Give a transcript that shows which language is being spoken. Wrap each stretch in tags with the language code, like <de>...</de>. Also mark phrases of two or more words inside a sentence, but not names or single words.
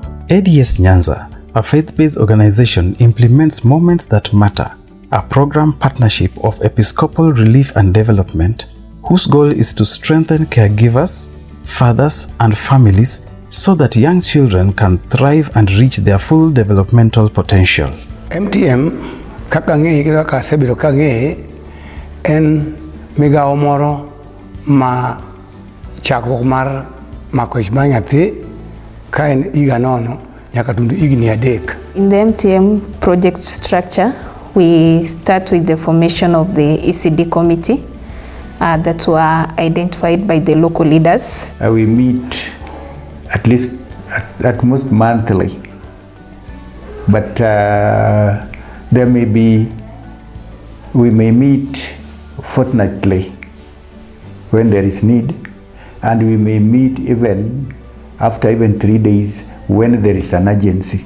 <en>ADS Nyanza, a faith-based organization, implements Moments That Matter, a program partnership of Episcopal Relief and Development, whose goal is to strengthen caregivers, fathers, and families so that young children can thrive and reach their full developmental potential.</en> <luo>MTM kakange kira kasebiro kange en migao moro ma chakruok mar makoch manyathi ka en iga nono nyaka tundu igni adek.</luo> <en>In the MTM project structure, we start with the formation of the ECD committee that were identified by the local leaders. We meet at least at most monthly, but we may meet fortnightly when there is need, and we may meet even after 3 days when there is an urgency.</en>